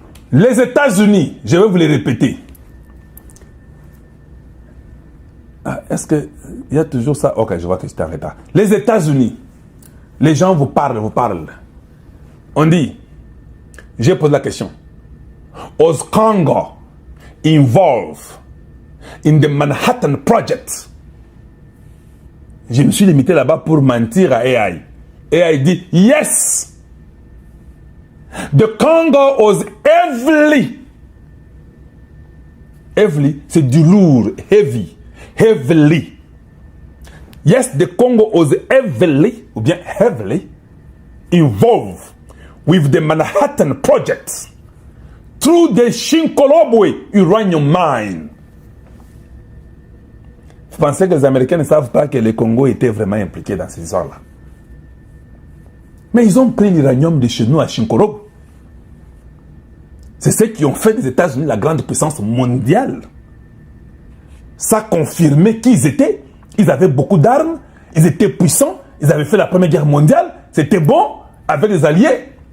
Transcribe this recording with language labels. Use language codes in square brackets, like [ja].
[fr] Les États-Unis, je vais vous les répéter. Est-ce qu'il y a toujours ça? Ok, je vois que c'est en retard. Les États-Unis, les gens vous parlent. On dit, j'ai posé la question. [en] Was Congo involved in the Manhattan Project? [fr] Je me suis limité là-bas pour mentir à AI. AI dit, [en] yes! The Congo was heavily, [fr] c'est du lourd, [en] heavily. Yes, the Congo was heavily involved with the Manhattan Project through the Shinkolobwe uranium mine. [fr] Vous pensez que les Américains ne savent pas que le Congo était vraiment impliqué dans ces histoires-là? Mais ils ont pris l'uranium de chez nous à Chinkoro. C'est ceux qui ont fait des États-Unis la grande puissance mondiale. Ça confirmait qui ils étaient. Ils avaient beaucoup d'armes, ils étaient puissants, ils avaient fait la Première Guerre mondiale, c'était bon, avec des alliés.